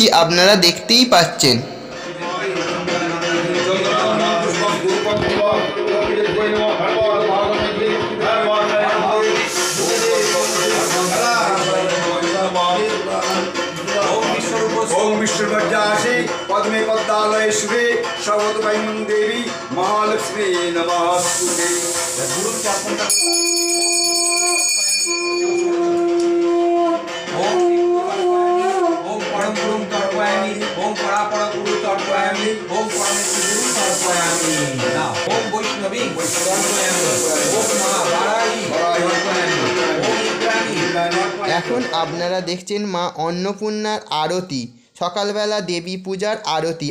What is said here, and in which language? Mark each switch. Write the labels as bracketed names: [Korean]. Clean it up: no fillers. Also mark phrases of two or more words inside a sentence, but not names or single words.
[Bangla] আপনারা দেখতেই পাচ্ছেন। [Sanskrit] पद्मे पद्मालय शुभे सर्वतोभयं देवी महालक्ष्मी नमस्ते। ओम परम गुरु तर्पयामि, ओम परापर गुरु तर्पयामि, ओम परमेश्वर गुरु तर्पयामि, ओम वैष्णवी तर्पयामि, ओम महावाराही तर्पयामि, ओम इंद्राणी। [Bangla] এখন আপনারা দেখছেন মা অন্নপূর্ণার আরতি। সকালবেলা দেবী পূজার আরতি।